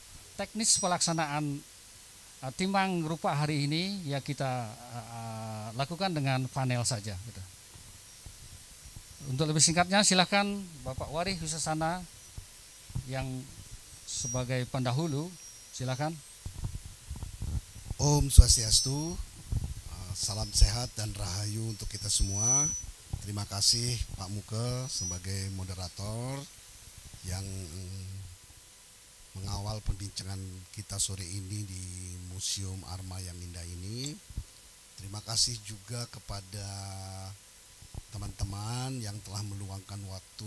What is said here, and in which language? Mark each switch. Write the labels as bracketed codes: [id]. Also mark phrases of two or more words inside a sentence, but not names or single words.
[id] Karena teknis pelaksanaan timbang rupa hari ini ya kita lakukan dengan panel saja. Gitu. Untuk lebih singkatnya silakan Bapak Wari Wisasana yang sebagai pendahulu, silakan. [sa] Om Swastiastu, [id] salam sehat dan rahayu untuk kita semua. Terima kasih Pak Muke sebagai moderator yang mengawal perbincangan kita sore ini di Museum Arma yang indah ini. Terima kasih juga kepada teman-teman yang telah meluangkan waktu